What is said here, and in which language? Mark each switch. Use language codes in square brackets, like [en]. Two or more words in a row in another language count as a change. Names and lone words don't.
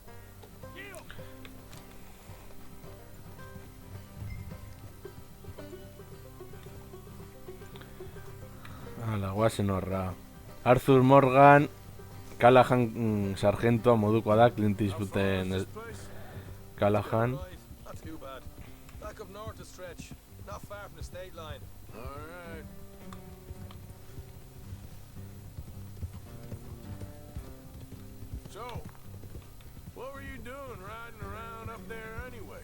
[eu] Hala, guazen horra. Arthur Morgan, Callahan sargentoa modukoa da, Clint Eastwooden Callahan. [en] Not too bad. Back up north a stretch, not far from the state line. Alright. So, what were you doing riding around up there anyway?